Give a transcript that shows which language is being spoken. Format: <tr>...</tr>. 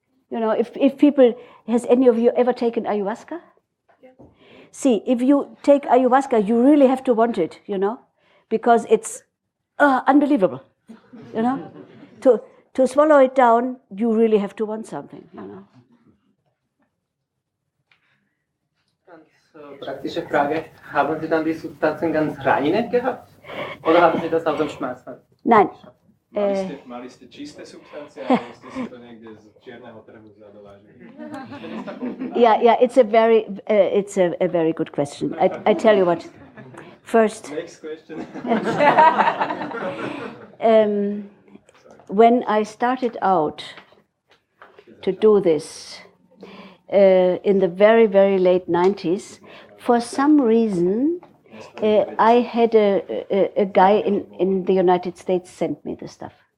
<en>You know, if people, has any of you ever taken ayahuasca? Yeah. See, if you take ayahuasca, you really have to want it, you know, because it's unbelievable, you know. To swallow it down, you really have to want something, you know.</en> <de>Ganz praktische Frage. Haben Sie dann die Substanzen ganz reine gehabt? Oder haben Sie das auch im Schmerzfall? Nein.</de> <sk>Mali ste čisté substancie, alebo ste si to niekde z čierneho trhu zadovážili?</sk> <en>Yeah, it's a very good question. I tell you what. First, Next question. When I started out to do this in the very, very late 90s, for some reason, I had a guy in the United States sent me the stuff.</en>